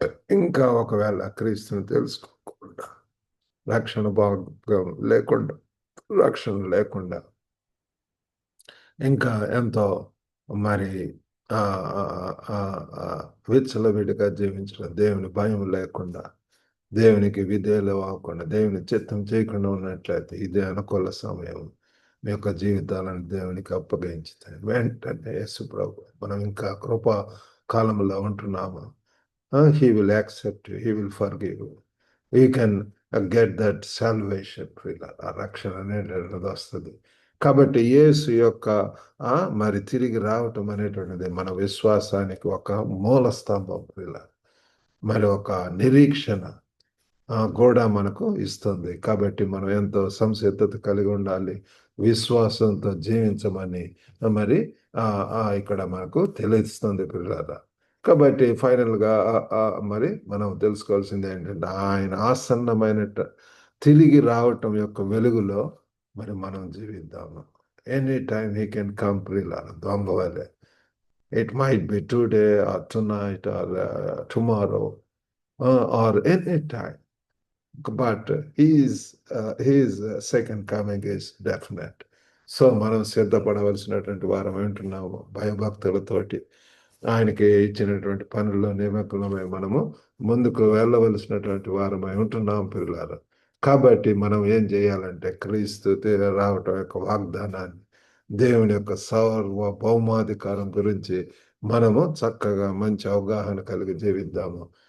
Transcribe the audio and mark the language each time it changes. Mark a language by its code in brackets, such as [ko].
[te] ఇంకా ఒకవేళ క్రీస్తుని తెలుసుకోకుండా, రక్షణ భాగం లేకుండా, రక్షణ లేకుండా ఇంకా ఎంతో మరి ఆ, ఆ, ఆ, ఆ, విచ్చలవిడిగా జీవించడం, దేవుని భయం లేకుండా, దేవునికి విధేయులు అవ్వకుండా, దేవుని చిత్తం చేయకుండా ఉన్నట్లయితే ఇదే అనుకూల సమయం. మీ యొక్క జీవితాలను దేవునికి అప్పగించితే వెంటనే యేసు ప్రభు, మనం ఇంకా కృపా కాలంలో ఉంటున్నాము. [en] He will accept you, he will forgive you. You can get that salvation. [te] ఆ రక్షణ అనేటువంటిది వస్తుంది. కాబట్టి యేసు యొక్క మరి తిరిగి రావటం అనేటువంటిది మన విశ్వాసానికి ఒక మూల స్తంభం. మరి ఒక నిరీక్షణ కూడా మనకు ఇస్తుంది. కాబట్టి మనం ఎంతో సంసిద్ధత కలిగి ఉండాలి, విశ్వాసంతో జీవించమని మరి ఇక్కడ మనకు తెలుస్తుంది పిల్లరా. కాబట్టి ఫైనల్గా మరి మనం తెలుసుకోవాల్సింది ఏంటంటే, ఆయన ఆసన్నమైన తిరిగి రావటం యొక్క వెలుగులో మరి మనం జీవిద్దాము. [en] any time he can come [te] పిల్లరా, దొంగ వలె. [en] It might be today or tonight or tomorrow or any time. But his second coming is definite. [te] So మనం సిద్ధపడవలసినటువంటి వారం ఏంటున్నాము, భయభక్తులతోటి ఆయనకి ఇచ్చినటువంటి పనుల్లో నిమగ్నమై మనము ముందుకు వెళ్ళవలసినటువంటి వారమై ఉంటున్నాం పిల్లలు. కాబట్టి మనం ఏం చేయాలంటే, క్రీస్తు రావటం యొక్క వాగ్దానాన్ని, దేవుని యొక్క సార్వభౌమాధికారం గురించి మనము చక్కగా మంచి అవగాహన కలిగి జీవిద్దాము.